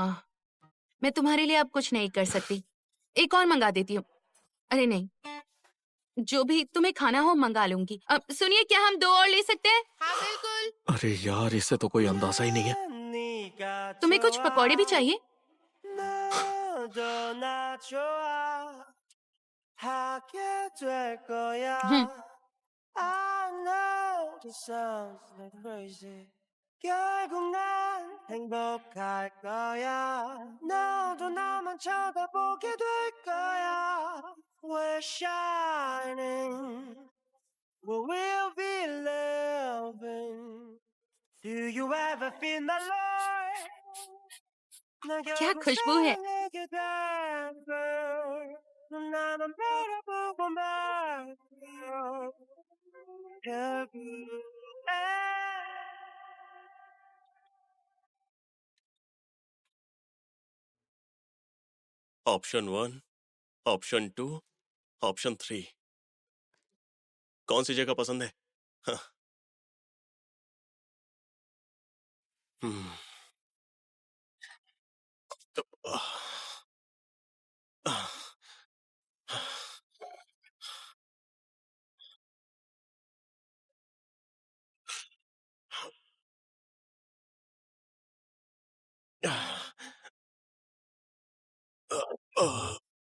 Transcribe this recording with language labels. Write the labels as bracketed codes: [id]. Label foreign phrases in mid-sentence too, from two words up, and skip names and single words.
[hi] मैं तुम्हारे लिए अब कुछ नहीं कर सकती। एक और मंगा देती हूँ। अरे नहीं, जो भी तुम्हें खाना हो मंगा लूंगी। अब सुनिए, क्या हम 2 और ले सकते हैं? हाँ बिल्कुल। अरे यार, इससे तो कोई अंदाजा ही नहीं है। तुम्हें कुछ पकौड़े भी चाहिए? [ko] 결국 난 행복할 거야. 너도 나만 쳐다보게 될 거야. [en] We're shining, we will be loving. Do you ever feel my love? [hi] क्या खुशबू है। [ko] 나만 바라보고 말고 결국엔 [hi] ऑप्शन 1, ऑप्शन 2, ऑप्शन 3, कौन सी जगह पसंद है? हाँ। हम्म, तो, आह, आह,